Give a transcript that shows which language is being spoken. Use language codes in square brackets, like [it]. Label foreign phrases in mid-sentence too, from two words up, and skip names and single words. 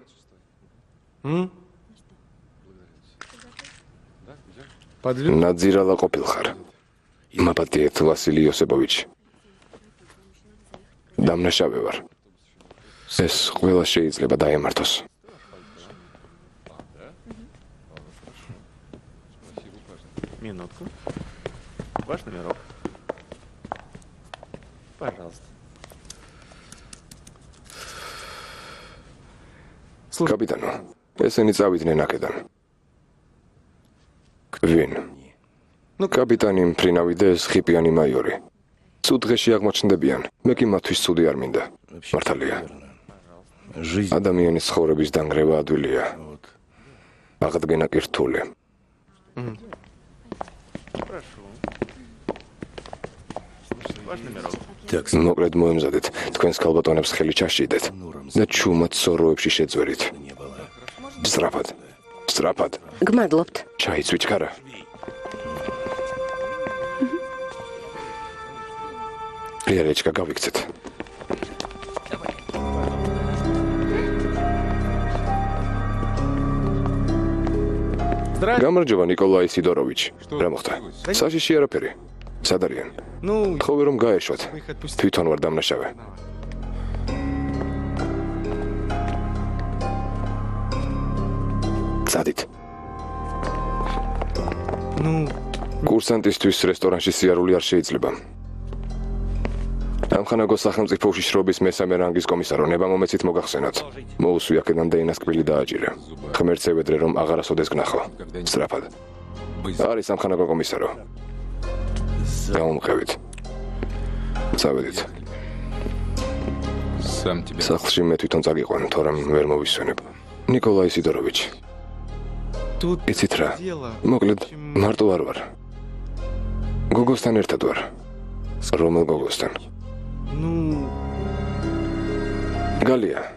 [ru] Подвиг [ka] ნაძირალა ყოფილხარ. მაპატიეთ ვასილი იოსებოვიჩ. დამნაშავე ვარ. ეს ყველა შეიძლება დაემართოს. [ru] Минутку. Ваш номерок. Пожалуйста. [ka] კაპიტანო, ესენი წავიდნენ აქედან. ვინ? კაპიტანი მფრინავი და ეს ხიპიანი მაიორი. ცუდ დღეში აღმოჩნდებიან. მე კი მათთვის ცუდი არ მინდა. მართალია. [ru] жизнь. [ka] ადამიანის ცხოვრების დანგრევა ადვილია. [ru] Вот. [ka] აღდგენა კი რთული. [ru] Прошу. Ваш номерок. Так, [ka] მოკლედ მოემზადეთ, თქვენს ქალბატონებს ხელი ჩაშიდეთ და ჩუმად სოროებში შეძვერით. [ru] не было. [ka] სწრაფად. სწრაფად. გმადლობთ. ჩაიცვით ქარა. რიარეჩკა გავიქცეთ. [ru] Здравствуйте. [ka] გამარჯობა ნიკოლაი სიდოროვიჩ. რა მოხდა? საშიში არაფერი. სად არიან? [ru] Ну, [ka] თხოვე რომ გაეშვათ. [ru] мы их отпустили. [ka] თვითონ ვარ დამნაშავე. წადით. [ru] Ну, [ka] კურსანტისთვის რესტორანში სიარული არ შეიძლება. ამხანაგო სახელმწიფო უშიშროების მესამე რანგის კომისარო ნება მომეცით მოგახსენოთ. მოუსვი აქედან და ინასკბილი დააჭირე. ღმერთს ევედრე რომ აღარასოდეს გნახო. სწრაფად. არის ამხანაგო კომისარო. გაუმყევით. წავედით. [ru] Сам тебе. [ka] სახლში მე თვითონ წაგიყვან, თორემ ვერ მოვისვენებ. ნიკოლაი სიდოროვიჩ. [ru] тут [ka] იცით რა? [ru] дело. [ka] მოკლედ, მარტო არ ვარ. გოგოსთან ერთად ვარ. რომელ გოგოსთან? [ru] Ну, [ka] გალია.